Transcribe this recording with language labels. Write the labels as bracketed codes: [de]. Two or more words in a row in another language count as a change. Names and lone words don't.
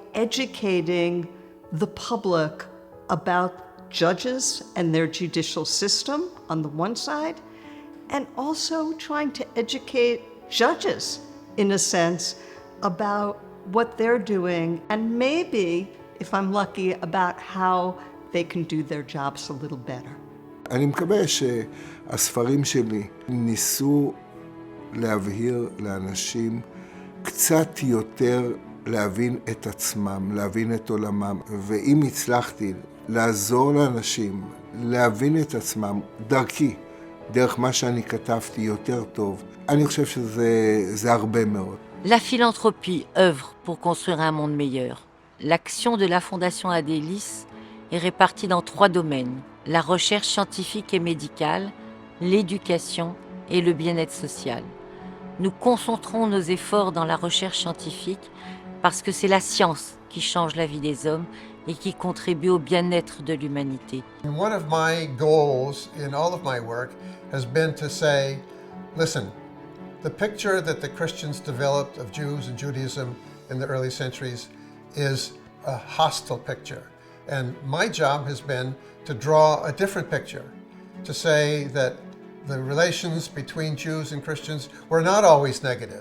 [en] educating the public about judges and their judicial system on the one side, and also trying to educate judges, in a sense, about what they're doing, and maybe, if I'm lucky, about how they can do their jobs a little better. [he] אני מקווה שהספרים שלי ניסו להבהיר לאנשים קצת יותר להבין את עצמם, להבין את עולמם. ואם הצלחתי לעזור לאנשים להבין את עצמם דרכי, דרך מה שאני כתבתי יותר טוב, אני חושב שזה הרבה מאוד. [fr] La philanthropie œuvre pour construire un monde meilleur. L'action de la Fondation Adélis est répartie dans 3 domaines: la recherche scientifique et médicale, l'éducation et le bien-être social. Nous concentrons nos efforts dans la recherche scientifique parce que c'est la science qui change la vie des hommes et qui contribue au bien-être de l'humanité. [en] One of my goals in all of my work has been to say, listen, the picture that the Christians developed of Jews and Judaism in the early centuries is a hostile picture. And my job has been to draw a different picture, to say that the relations between Jews and Christians were not always negative.